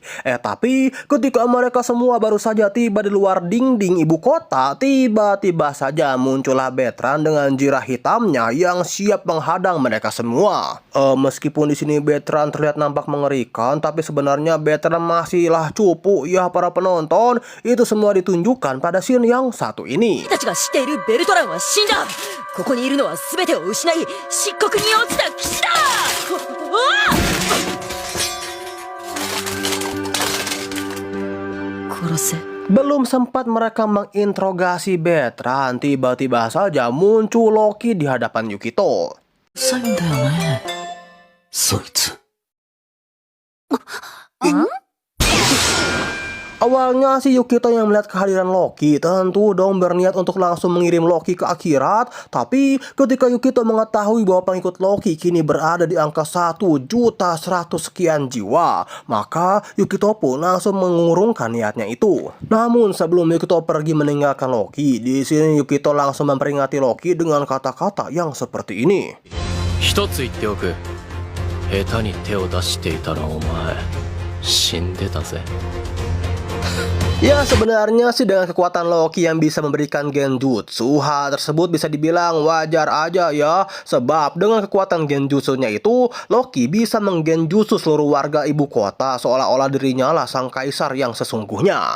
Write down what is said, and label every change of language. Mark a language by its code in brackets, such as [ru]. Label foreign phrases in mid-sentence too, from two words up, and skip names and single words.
[id] Tapi ketika mereka semua baru saja tiba di luar dinding ibu kota, tiba-tiba saja muncullah Betran dengan jirah hitamnya yang siap menghadang mereka semua. Meskipun di sini Betran terlihat nampak mengerikan, tapi sebenarnya Betran masihlah cupu ya para penonton. Itu semua ditunjukkan pada scene yang satu ini. [ja] たちが知っているベルトランは死んだ。ここにいるのは全てを失い漆黒に落ちた騎士だ。殺せ。 [id] Belum sempat mereka menginterogasi Betran, tiba-tiba saja muncul Loki di hadapan Yukito. [ja] そういうんだよね。そいつ。 [id] Awalnya si Yukito yang melihat kehadiran Loki tentu dong berniat untuk langsung mengirim Loki ke akhirat. Tapi ketika Yukito mengetahui bahwa pengikut Loki kini berada di angka 1.100.000 sekian jiwa, maka Yukito pun langsung mengurungkan niatnya itu. Namun sebelum Yukito pergi meninggalkan Loki, di sini Yukito langsung memperingati Loki dengan kata-kata yang seperti ini. [ja] 一つ言っておく。下手に手を出していたらお前死んでたぜ。 [id] Ya sebenarnya sih dengan kekuatan Loki yang bisa memberikan genjutsu, hal tersebut bisa dibilang wajar aja ya. Sebab dengan kekuatan genjutsunya itu, Loki bisa menggenjutsu seluruh warga ibu kota seolah-olah dirinya lah sang kaisar yang sesungguhnya.